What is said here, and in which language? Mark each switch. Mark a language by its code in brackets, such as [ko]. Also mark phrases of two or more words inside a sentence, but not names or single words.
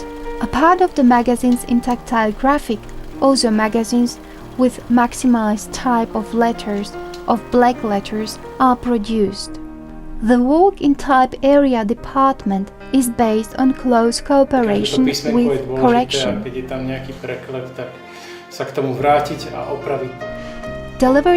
[en] A part of the magazines in tactile graphic, also magazines with maximized type of letters, of black letters, are produced. The work in type area department is based on close cooperation with correction. [sk] Keď je tam nejaký preklep, tak sa k tomu vrátiť a opraviť. [en] Delivered